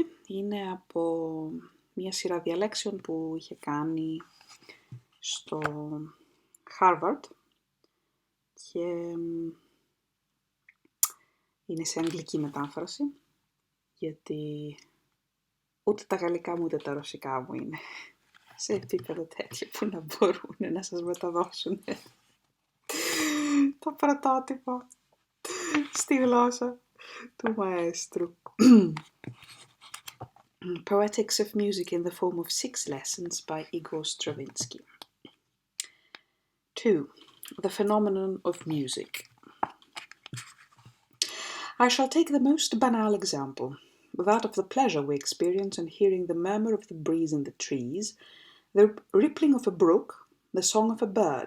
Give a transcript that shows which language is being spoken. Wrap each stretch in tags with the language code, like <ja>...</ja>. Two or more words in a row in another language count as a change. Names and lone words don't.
<el>Είναι από μια σειρά διαλέξεων που είχε κάνει στο Harvard και είναι σε αγγλική μετάφραση, γιατί ούτε τα γαλλικά μου ούτε τα ρωσικά μου είναι σε επίπεδο τέτοιο που να μπορούν να σας μεταδώσουν το πρωτότυπο στη γλώσσα του μαέστρου.</el> <en>Poetics of Music in the Form of 6 Lessons by Igor Stravinsky. 2. The Phenomenon of Music. I shall take the most banal example, that of the pleasure we experience in hearing the murmur of the breeze in the trees, the rippling of a brook, the song of a bird.</en>